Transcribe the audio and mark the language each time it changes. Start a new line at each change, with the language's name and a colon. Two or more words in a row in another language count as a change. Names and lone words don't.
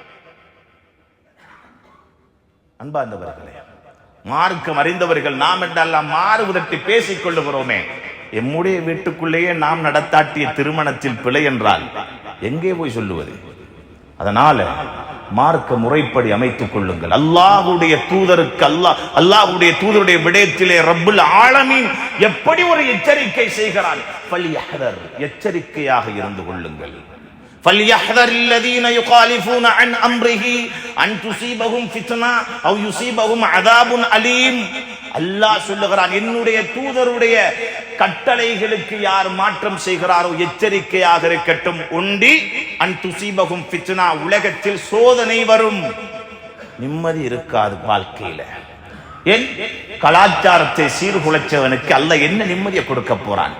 Tamil: அன்பார்ந்தவர்களே, மார்க்கம் அறிந்தவர்கள் நாம் என்றெல்லாம் மாறுவதற்கு பேசிக் கொள்ளுகிறோமே, எம்முடைய வீட்டுக்குள்ளேயே நாம் நடத்தாட்டிய திருமணத்தில் பிழை என்றால் எங்கே போய் சொல்லுவது? அதனால மார்க்க முறைப்படி அமைத்துக் கொள்ளுங்கள். அல்லாஹ்வுடைய தூதருக்கு அல்லாஹ்வுடைய தூதருடைய விடயத்திலே
Arabic: رب العالمين
Tamil: எப்படி ஒரு எச்சரிக்கை செய்கிறான், ஃபல்யஹ்தர், எச்சரிக்கையாக இருந்து கொள்ளுங்கள்.
Arabic: فَلْيَحْذَرِ الَّذِينَ يُخَالِفُونَ عَنْ أَمْرِهِ أَنْ تُصِيبَهُمْ فِتْنَةٌ أَوْ يُصِيبَهُمْ عَذَابٌ أَلِيمٌ.
Tamil: அல்லாஹ் சொல்லுகிறான், என்னுடைய தூதருடைய கட்டளைகளுக்கு யார் மாற்றம் செய்கிறாரோ எச்சரிக்கையாக இருக்கட்டும். உண்டி
Arabic: أن تصيبهم فتنة,
Tamil: உலகத்தில் சோதனை வரும், நிம்மதி இருக்காது வாழ்க்கையில. ஏன்? கலாச்சாரத்தை சீர்குலைச்சவனுக்கு அல்லாஹ் என்ன நிம்மதியை கொடுக்க போறான்?